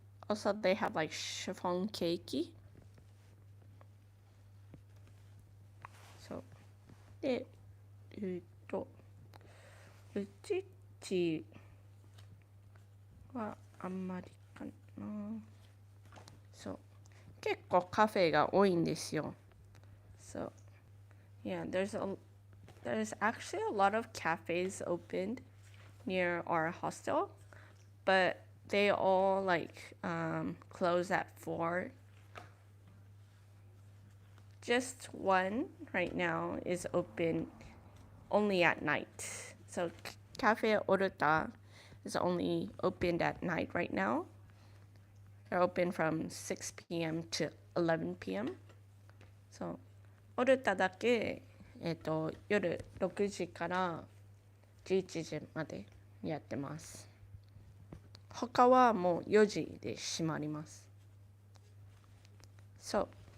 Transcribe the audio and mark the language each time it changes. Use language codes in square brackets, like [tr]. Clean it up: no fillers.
[en] Also, they have like chiffon cake. [ja] So, で、うちはあんまりかな。そう。結構カフェが多いんですよ。 [en] So, yeah, there's actually a lot of cafes opened near our hostel, but they all like close at 4. Just one right now is open only at night. So Cafe Oruta is only opened at night right now. They're open from 6 p.m. to 11 p.m. [ja] So オルタだけ、夜6時から11時までやってます。他はもう4時で閉まります。そう。